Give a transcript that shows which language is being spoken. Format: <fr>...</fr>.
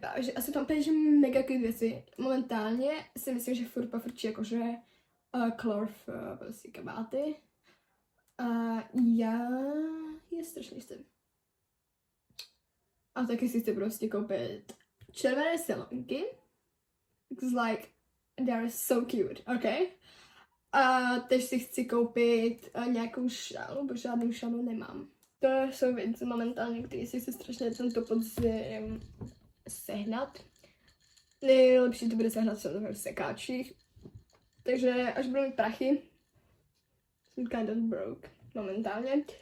<cs>Takže asi tam peněž mega cute věci. Momentálně si myslím, že furt pofrčí jakože Clorf prostě kabáty. A já je strašně chci. A taky si chci prostě koupit červené silonky.</cs> <en>It's like, they're so cute, okay?</en> <cs>A teď si chci koupit nějakou šálu, protože žádnou šálu nemám. To jsou věci momentálně, které si chci strašně tento podzim sehnat. Nejlepší to bude sehnat v sekáčích. Takže až budu mít prachy, jsem</cs> <en>kind of broke</en> <cs>momentálně.</cs>